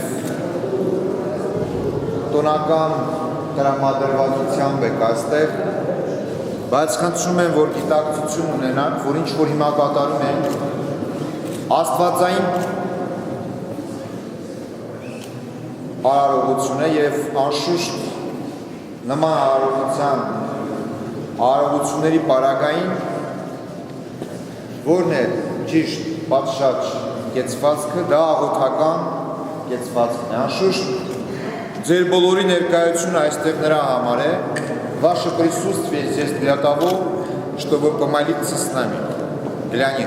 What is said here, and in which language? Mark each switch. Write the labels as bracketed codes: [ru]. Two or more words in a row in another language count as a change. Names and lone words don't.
[hy] եք և տոնական տրամադրվածությամբ եք այստեղ, բայց խնդրում եմ, որ գիտակցություն ունենաք, որ ինչ որ հիմա կատարում են աստվածային արարողություն է եւ անշուշտ նման արարողությունների պարագային որն է ճիշտ պատշաճ կեցվածքը, դա աղոթական կեցվածքն է։ Անշուշտ ձեր բոլորի ներկայությունը այստեղ նրա համար է, [ru] ваше присутствие здесь для того, чтобы помолиться с нами, для них.